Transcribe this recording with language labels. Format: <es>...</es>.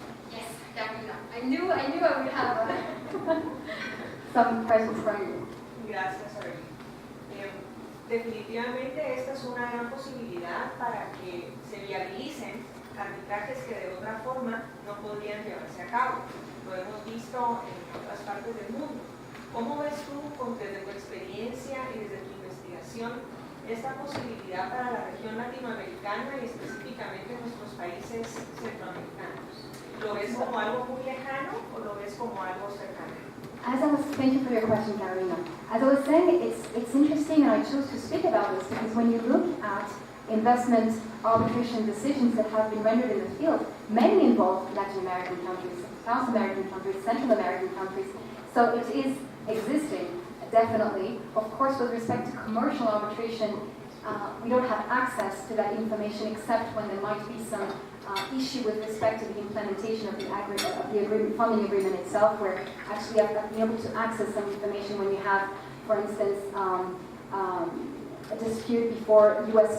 <en>Yes, Carolina. I knew I would have some questions from you.</en> <es>Gracias, Aurelia. Definitivamente esta es una gran posibilidad para que se viabilicen arbitrajes que de otra forma no podrían llevarse a cabo. Lo hemos visto en otras partes del mundo. ¿Cómo ves tú, desde tu experiencia y desde tu investigación, esta posibilidad para la región latinoamericana y específicamente nuestros países centroamericanos? ¿Lo ves como algo muy lejano o lo ves como algo cercano?</es> <en>Thank you for your question, Carolina. As I was saying, it's interesting, and I chose to speak about this because when you look at investment arbitration decisions that have been rendered in the field, many involve Latin American countries, South American countries, Central American countries. So it is existing, definitely. Of course, with respect to commercial arbitration, we don't have access to that information except when there might be some issue with respect to the implementation of the agreement, funding agreement itself, where actually you have to be able to access some information when you have, for instance, a dispute before U.S.</en>